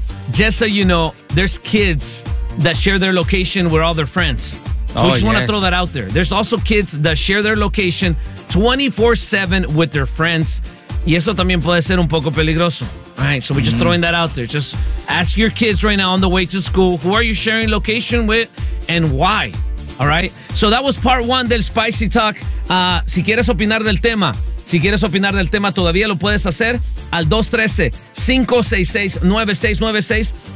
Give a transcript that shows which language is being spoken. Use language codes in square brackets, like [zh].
[en] Just so you know, there's kids that share their location with all their friends. So I just want to throw that out there. There's also kids that share their location 24/7 with their friends. [es] Y eso también puede ser un poco peligroso. [en] All right, so we're just throwing that out there. Just ask your kids right now on the way to school, who are you sharing location with and why? All right? So that was part one del Spicy Talk. [es] Si quieres opinar del tema, todavía lo puedes hacer al 213-566-9696.